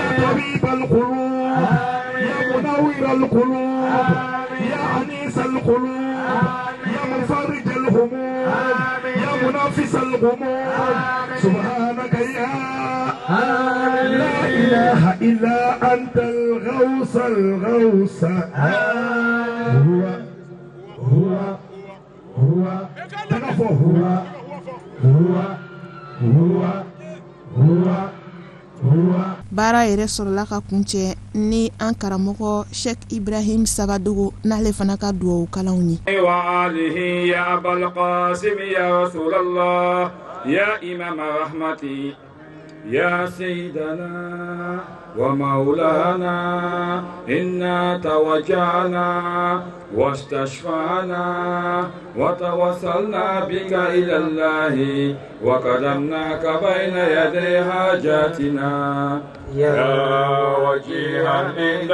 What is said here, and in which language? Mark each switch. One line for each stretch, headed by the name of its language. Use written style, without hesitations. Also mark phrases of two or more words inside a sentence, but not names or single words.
Arabic: طبيب القلوب يا منور القلوب يا أنيس القلوب يا مفرج الهموم يا منافس الغموم سبحانك يا لا إله إلا أنت الغوث الغوث هو تكفى هو
Bambara: baara yɛrɛ sɔrɔla ka kuncɛ ni an karamɔgɔ Sheikh Ibrahim Sagadogo n'ale fana ka duwawu kalanw ye.
Arabic: وآله يا أبا القاسم يا رسول الله يا إمام الرحمة يا سيدنا ومولانا إنا توجهنا واستشفعنا وتوصلنا بك إلى الله وقدمناك بين يدي حاجاتنا يا وجيها عند